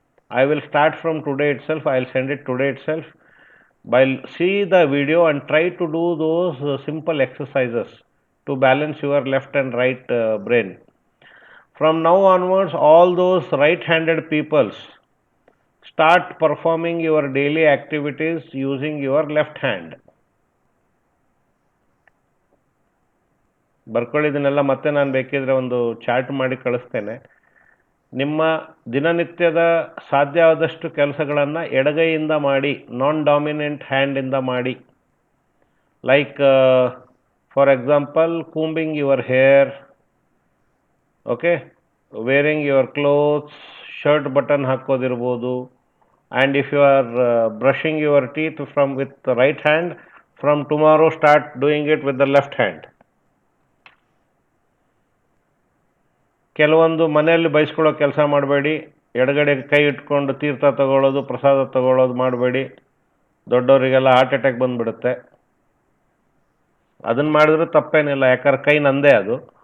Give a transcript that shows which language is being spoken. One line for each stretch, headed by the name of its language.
English: I will start from today itself. I will send it today itself. See the video and try to do those simple exercises to balance your left and right brain. From now onwards, all those right-handed peoples, start performing your daily activities using your left hand.
Kannada: ಬರ್ಕೊಳ್ಳಿದನ್ನೆಲ್ಲ ಮತ್ತೆ ನಾನು ಬೇಕಿದ್ರೆ ಒಂದು chart ಮಾಡಿ ಕಳಿಸ್ತೇನೆ. ನಿಮ್ಮ ದಿನನಿತ್ಯದ ಸಾಧ್ಯವಾದಷ್ಟು ಕೆಲಸಗಳನ್ನು ಎಡಗೈಯಿಂದ ಮಾಡಿ, ನಾನ್ ಡಾಮಿನೆಂಟ್ ಹ್ಯಾಂಡಿಂದ ಮಾಡಿ.
English: like for example, combing your hair, okay, wearing your clothes,
Kannada: shirt button ಹಾಕೋದಿರ್ಬೋದು.
English: And if you are brushing your teeth with the right hand, from tomorrow start doing it with the left hand.
Kannada: ಕೆಲವೊಂದು ಮನೆಯಲ್ಲಿ ಬಯಸ್ಕೊಳ್ಳೋ ಕೆಲಸ ಮಾಡಬೇಡಿ. ಎಡಗಡೆ ಕೈ ಇಟ್ಕೊಂಡು ತೀರ್ಥ ತಗೊಳ್ಳೋದು, ಪ್ರಸಾದ ತಗೊಳ್ಳೋದು ಮಾಡಬೇಡಿ. ದೊಡ್ಡವರಿಗೆಲ್ಲ ಹಾರ್ಟ್ ಅಟ್ಯಾಕ್ ಬಂದುಬಿಡುತ್ತೆ. ಅದನ್ನು ಮಾಡಿದ್ರೂ ತಪ್ಪೇನಿಲ್ಲ, ಯಾಕಂದ್ರೆ ಕೈ ನಂದೇ ಅದು.